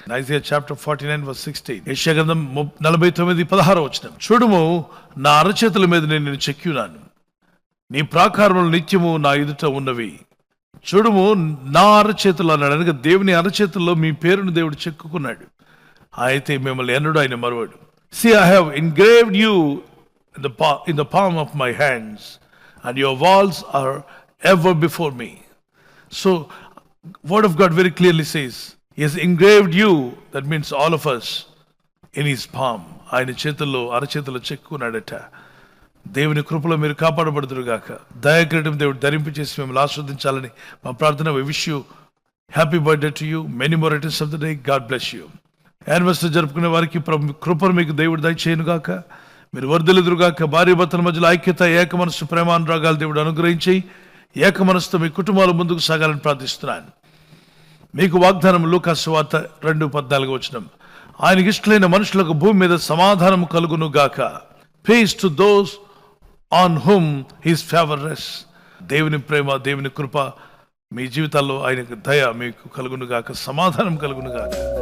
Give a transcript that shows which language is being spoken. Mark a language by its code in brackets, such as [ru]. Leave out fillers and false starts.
[en] Isaiah chapter 49 verse 16. [te] యెషయా గ్రంథం 49:16. చూడుము, నా అరచేతుల మీద నేను నిన్ను చెక్కియున్నాను, నీ ప్రాకారములు నిత్యము నా ఎదుట ఉన్నవి. చూడుము, నా అరచేతులు అన్నాడు. అనగా దేవుని అరచేతుల్లో మీ పేరును దేవుడు చెక్కుకున్నాడు. అయితే మిమ్మల్ని ఎన్నడూ ఆయన మరువడు. [en] See, I have engraved you in the palm of my hands, and your walls are ever before me. So word of God very clearly says he has engraved you, that means all of us, in his palm. [te] ఆయన చేతుల్లో, అరచేతుల్లో చెక్కున్నాడట. దేవుని కృపలో మీరు కాపాడబడుదురుగాక. దయాకిరీటం దేవుడు ధరింపు చేసి మిమ్మల్ని ఆస్వాదించాలని మా ప్రార్థన. [en] We wish you happy birthday to you, many more returns of the day. God bless you. [te] Anniversary జరుపుకునే వారికి కృపను మీకు దేవుడు దయచేయునుగాక. మీరు వర్ధిల్లుదురుగాక. భార్య భర్తల మధ్యలో ఐక్యత, ఏక మనస్సు, ప్రేమానురాగాలు దేవుడు అనుగ్రహించి ఏక మనసుతో మీ కుటుంబాలు ముందుకు సాగాలని ప్రార్థిస్తున్నాను. మీకు వాగ్దానం లూకా సువార్త 2:14. ఆయనకి ఇష్టలైన మనుషులకు భూమి మీద సమాధానం కలుగును గాక. [en] Peace to those on whom his favor rests. [te] దేవుని ప్రేమ, దేవుని కృప మీ జీవితాల్లో, ఆయన దయ మీకు కలుగును గాక, సమాధానం కలుగును గాక.